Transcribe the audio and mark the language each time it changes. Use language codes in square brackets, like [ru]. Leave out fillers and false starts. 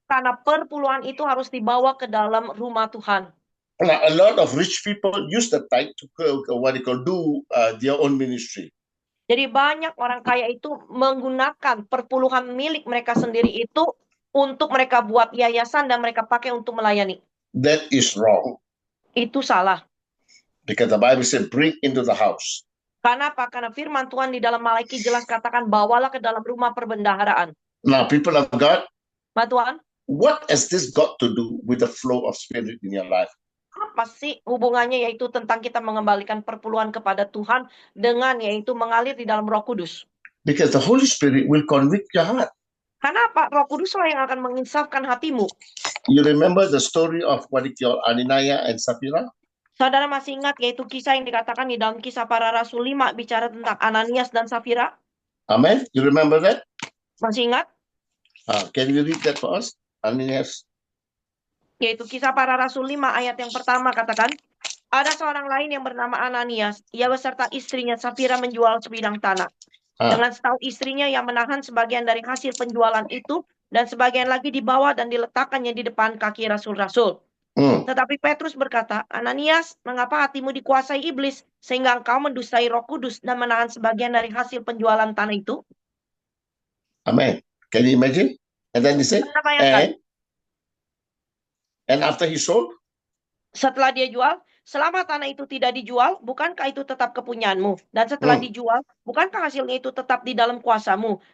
[id] Karena perpuluhan itu harus dibawa ke dalam rumah Tuhan. [en] Now, a lot of rich people use the tithe to do their own ministry. [id] Jadi banyak orang kaya itu menggunakan perpuluhan milik mereka sendiri itu untuk mereka buat yayasan dan mereka pakai untuk melayani. [en] That is wrong. [id] Itu salah. [en] Because the Bible said, bring into the house. [id] Karena apa? Karena firman Tuhan di dalam Malaki jelas katakan bawalah ke dalam rumah perbendaharaan. [en] Now, people of God, [id] Mbak Tuhan, [en] what has this got to do with the flow of spirit in your life? [id] apa sih hubungannya yaitu tentang kita mengembalikan perpuluhan kepada Tuhan dengan yaitu mengalir di dalam Roh Kudus? [en] Because the Holy Spirit will convict your heart. [id] Karena apa? Roh Kudus lah yang akan menginsafkan hatimu. [en] You remember the story of Ananias and Sapphira? [id] Saudara masih ingat yaitu kisah yang dikatakan di dalam Kisah Para Rasul 5 bicara tentang Ananias dan Safira? [en] Amen. You remember that? [id] Masih ingat? [en] Can you read that for us? Ananias. [id] Yaitu Kisah Para Rasul 5 ayat yang pertama katakan, ada seorang lain yang bernama Ananias, ia beserta istrinya Safira menjual sebidang tanah. Dengan setahu istrinya yang menahan sebagian dari hasil penjualan itu dan sebagian lagi dibawa dan diletakkannya di depan kaki rasul-rasul. Tetapi Petrus berkata, Ananias, mengapa hatimu dikuasai iblis sehingga engkau mendustai Roh Kudus dan menahan sebagian dari hasil penjualan tanah itu? [en] Amen. Can you imagine? And then he said, and after he sold? [id] Setelah dia jual, selama tanah itu tidak dijual, bukankah itu tetap kepunyaanmu? Dan setelah dijual, bukankah hasilnya itu tetap di dalam kuasamu?